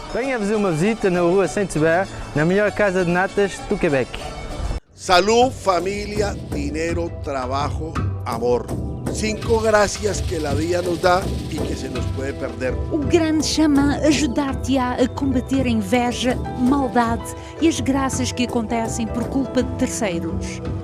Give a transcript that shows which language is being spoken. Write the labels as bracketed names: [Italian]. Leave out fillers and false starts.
[Portuguese] Venha fazer uma visita na rua Saint-Hubert, na melhor casa de natas do Quebec. [Spanish] Salud, familia, dinero, trabajo, amor. 5 gracias que la vida nos da y que se nos puede perder. [Portuguese] O grande chama ajudar-te-á a combater a inveja, maldade e as graças que acontecem por culpa de terceiros.